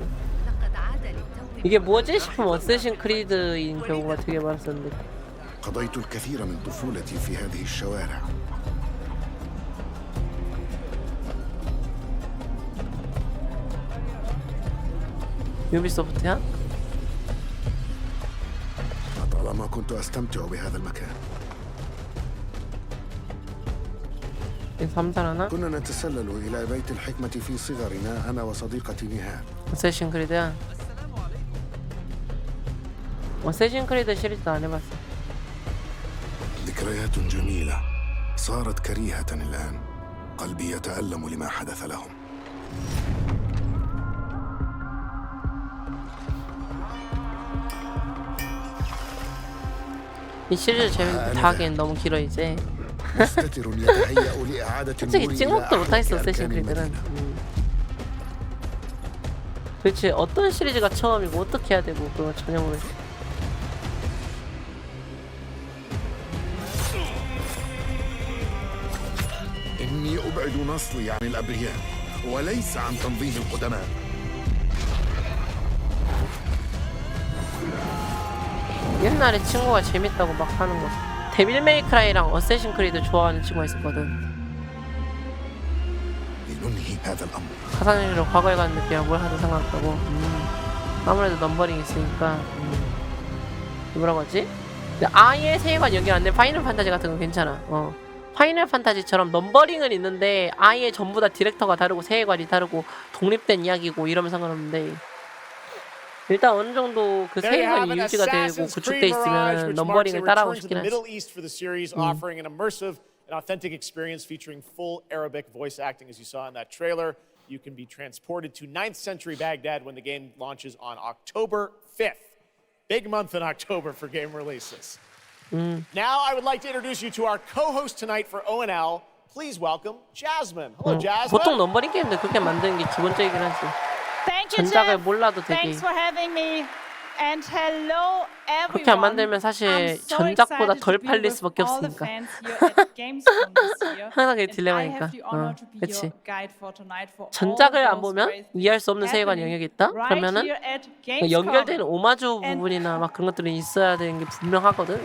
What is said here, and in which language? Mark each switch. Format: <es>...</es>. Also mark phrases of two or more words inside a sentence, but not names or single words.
<ko>이게 뭐지 싶으면 어쌔신 크리드인 경우가 되게 많았었는데. 유비소프트야?</ko> <ar>كنا نتسلل إلى بيت الحكمة في صغرنا أنا وصديقتي نهاد.</ar> <ko>어쌔신 크리드야. 어쌔신 크리드 시리즈도 안 해봤어.</ko> <ar>ذكريات جميلة صارت كريهة الآن. قلبي يتألم لما حدث لهم.</ar> <ko>이 시리즈 재밌는데 다 하기엔 너무 길어 이제. 솔직히 찍먹도 못하겠어 어쌔신 크리드는. 도대체 어떤 시리즈가 처음이고 어떻게 해야 되고 그런 거 전혀 모르겠어.</ko> <ar>إني أبعد نصلي عن الأبرياء وليس عن تنظيم القدماء.</ar> <ko>옛날에 친구가 재밌다고 막 하는 거 데빌 메이크라이랑 어쌔신 크리드 좋아하는 친구가 있었거든. 가상현실로 과거에 가는 느낌이랑 뭘 하든 상관없다고. 아무래도 넘버링 있으니까. 뭐라고 하지? 근데 아예 세계관 연결 안 된 파이널 판타지 같은 건 괜찮아. 파이널 판타지처럼 넘버링은 있는데 아예 전부 다 디렉터가 다르고 세계관이 다르고 독립된 이야기고 이러면 상관없는데 일단 어느 정도 그 세계관이 유지가 되고 구축돼 있으면 넘버링을 따라하고 싶긴 하지.</ko> <en>An authentic experience featuring full Arabic voice acting, as you saw in that trailer. You can be transported to 9th century Baghdad when the game launches on October 5th. Big month in October for game releases. Now I would like to introduce you to our co-host tonight for ONL. Please welcome Jasmine. Hello, Jasmine.</en> <ko>보통 넘버링 게임들 그렇게 만드는 게 기본적이긴 하지. 전작을 몰라도 되게.</ko> <en>Thanks for having me. And hello everyone.</en> <ko>그렇게 안 만들면 사실 전작보다 덜 팔릴 수밖에 없으니까. 항상 그게 딜레마니까. 그렇지. 전작을 안 보면 이해할 수 없는 세계관 영역이 있다? 그러면은 연결되는 오마주 부분이나 막 그런 것들이 있어야 되는 게 분명하거든.</ko>